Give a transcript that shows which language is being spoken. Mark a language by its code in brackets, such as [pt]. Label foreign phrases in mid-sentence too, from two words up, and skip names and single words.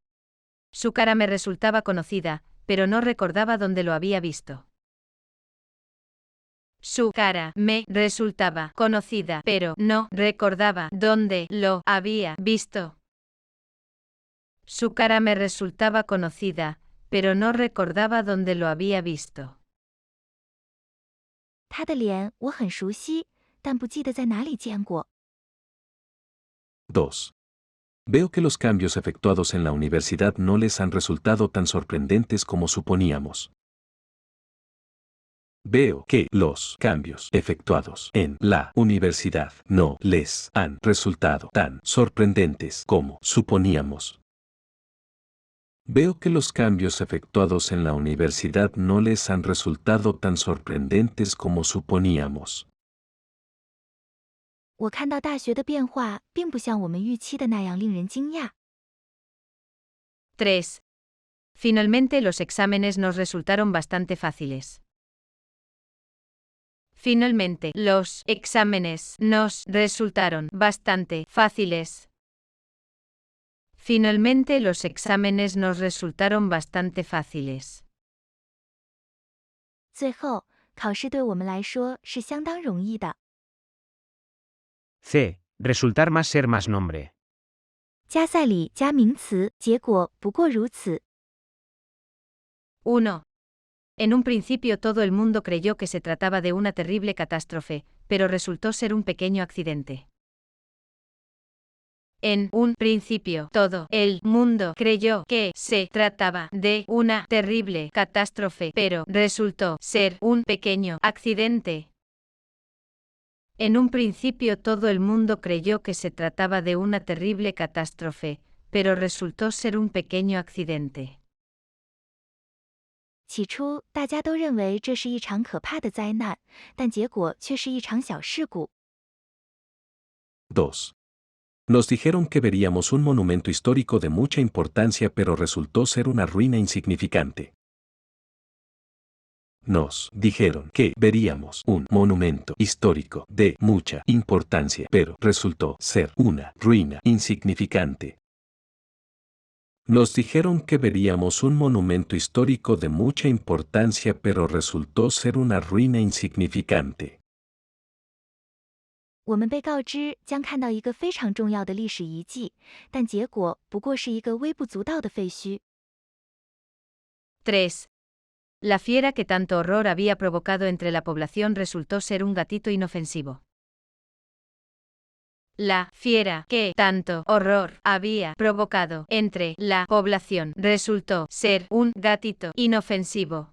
[es] Su cara me resultaba conocida, pero no recordaba dónde lo había visto. Su cara me resultaba conocida, pero no recordaba dónde lo había visto. Su cara me resultaba conocida, pero no recordaba dónde lo había visto. [zh] 他的脸我很熟悉，但不记得在哪里见过。 [es] 2. Veo que los cambios efectuados en la universidad no les han resultado tan sorprendentes como suponíamos. Veo que los cambios efectuados en la universidad no les han resultado tan sorprendentes como suponíamos. Veo que los cambios efectuados en la universidad no les han resultado tan sorprendentes como suponíamos. [zh] 我看到大学的变化并不像我们预期的那样令人惊讶。 [es] 3. Finalmente los exámenes nos resultaron bastante fáciles. Finalmente los exámenes nos resultaron bastante fáciles. Finalmente los exámenes nos resultaron bastante fáciles. [zh] 最后，考试对我们来说是相当容易的。 [es] C. Resultar más ser más nombre. [zh] 加赛里加名词，结果不过如此。 [es] 1. En un principio todo el mundo creyó que se trataba de una terrible catástrofe, pero resultó ser un pequeño accidente. En un principio todo el mundo creyó que se trataba de una terrible catástrofe, pero resultó ser un pequeño accidente. En un principio todo el mundo creyó que se trataba de una terrible catástrofe, pero resultó ser un pequeño accidente. [zh] 起初，大家都认为这是一场可怕的灾难，但结果却是一场小事故。 [es] 2. Nos dijeron que veríamos un monumento histórico de mucha importancia, pero resultó ser una ruina insignificante. Nos dijeron que veríamos un monumento histórico de mucha importancia, pero resultó ser una ruina insignificante. Nos dijeron que veríamos un monumento histórico de mucha importancia, pero resultó ser una ruina insignificante. [zh] 我们被告知将看到一个非常重要的历史遗迹，但结果不过是一个微不足道的废墟。 [es] 3. La fiera que tanto horror había provocado entre la población resultó ser un gatito inofensivo. La fiera que tanto horror había provocado entre la población resultó ser un gatito inofensivo.